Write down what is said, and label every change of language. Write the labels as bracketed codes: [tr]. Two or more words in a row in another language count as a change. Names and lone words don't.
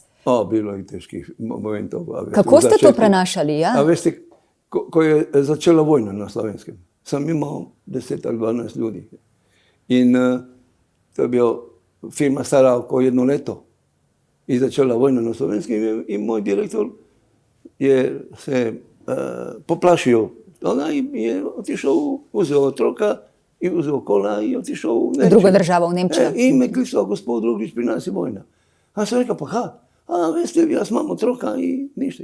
[sl] Bilo je težkih momentov. Kako ste to prenašali? Ja? A veste, ko je začela vojna na Slovenskem, sem imel 10 ali 12 ljudi. In to je bila firma stara oko 1 leto. [hr] I začela vojna na Slovenskem in moj direktor je se poplašio toga i je otišao, uzeo otroka i uzeo kola i otišao u Nemčiju. Druga država, u Nemčiju. I me klicao gospod Drugić, pri nas je vojna. A sam rekao, pa veste, ja imam otroka i ništa.